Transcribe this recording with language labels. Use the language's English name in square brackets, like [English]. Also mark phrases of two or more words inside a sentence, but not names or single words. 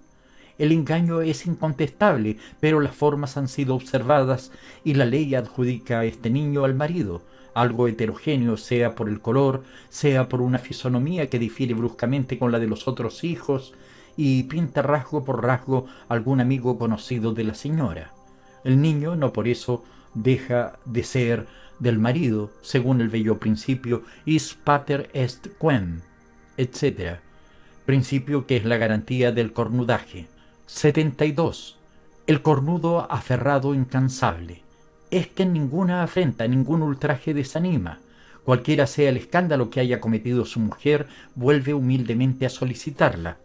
[Spanish] El engaño es incontestable, pero las formas han sido observadas y la ley adjudica a este niño al marido, algo heterogéneo, sea por el color, sea por una fisonomía que difiere bruscamente con la de los otros hijos y pinta rasgo por rasgo algún amigo conocido de la señora. El niño no por eso deja de ser del marido, según el bello principio [Latin] is pater est quem, [Spanish] etc., principio que es la garantía del cornudaje. 72. El cornudo aferrado incansable. Es que ninguna afrenta, ningún ultraje desanima. Cualquiera sea el escándalo que haya cometido su mujer, vuelve humildemente a solicitarla.